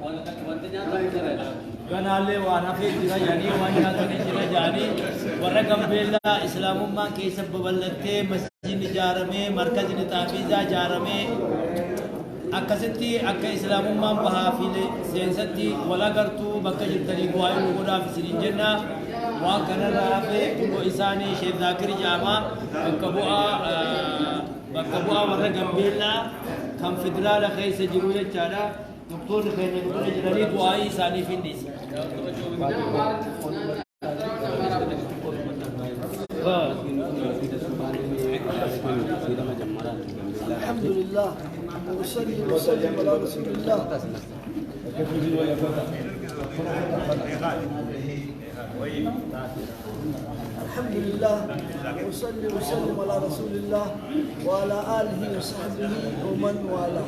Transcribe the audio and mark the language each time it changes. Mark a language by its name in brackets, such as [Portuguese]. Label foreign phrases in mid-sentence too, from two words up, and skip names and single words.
[Oromo] Ganaallee waan hafee jira jedhanii waan nyaatanii jira jedhanii warra Gambellaa islaamummaan keessa babal'attee masjidni ijaaramee markazni xaafiizaa ijaaramee akkasitti akka islaamummaan bahaa fi seensatti wal agartuu bakka jirtanii bu'aa inni godhaaf isiniin jenna waan kanarraa hafee kunoo isaanii Sheekh Zaakir Jaamaa bakka bu'aa warra Gambellaa kan federaala keessa jiru jechaadha. Doktorri keenya guddaa jiranii bu'aa isaaniif hin dhiise. [Arabic] الحمد لله وصلي وسلم على رسول الله. الحمد لله وصلي وسلم على رسول الله وعلى آله وصحبه ومن والاه.